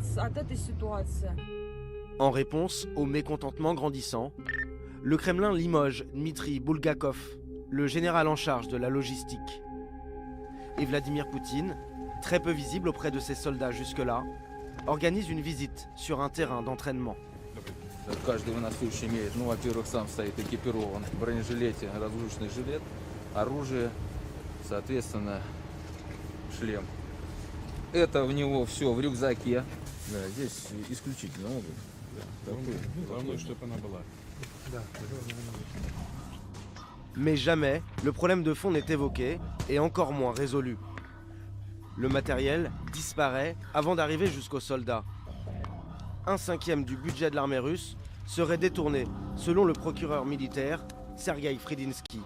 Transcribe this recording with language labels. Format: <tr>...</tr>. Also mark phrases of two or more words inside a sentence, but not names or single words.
<fr>En réponse au mécontentement grandissant, le Kremlin limoge Dmitri Bulgakov, le général en charge de la logistique. Et Vladimir Poutine, très peu visible auprès de ses soldats jusque-là, organise une visite sur un terrain d'entraînement.</fr> <ru>Каждый военнослужащий имеет, во-первых, сам стоит экипирован в бронежилете, разгрузочный жилет, оружие, соответственно, шлем. Это в него все в рюкзаке. Да, здесь исключительно обувь. Главное, чтобы она была.</ru> <fr>Mais jamais le problème de fond n'est évoqué, et encore moins résolu. Le matériel disparaît avant d'arriver jusqu'aux soldats. 1/5 du budget de l'armée russe serait détourné, selon le procureur militaire Sergueï Fridinsky.</fr>